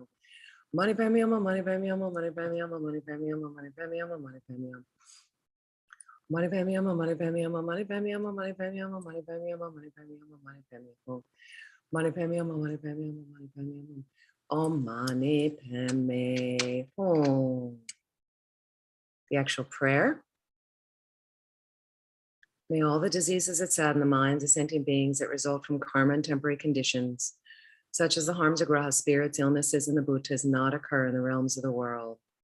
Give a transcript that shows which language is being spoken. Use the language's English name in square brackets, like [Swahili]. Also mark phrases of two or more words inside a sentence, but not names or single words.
[English] Money pay me, money pay me, money pay me, money pay me, money pay me, money pay me. Money pay me, money pay me, money pay me, money pay me, money pay me, money pay me, money pay me. Money pay me, money pay me, money pay me. Oh, money pay me. The actual prayer. May all the diseases that sadden the minds of sentient beings that result from karma and temporary conditions, such as the harms of graha spirits, illnesses, and the bhutas, not occur in the realms of the world.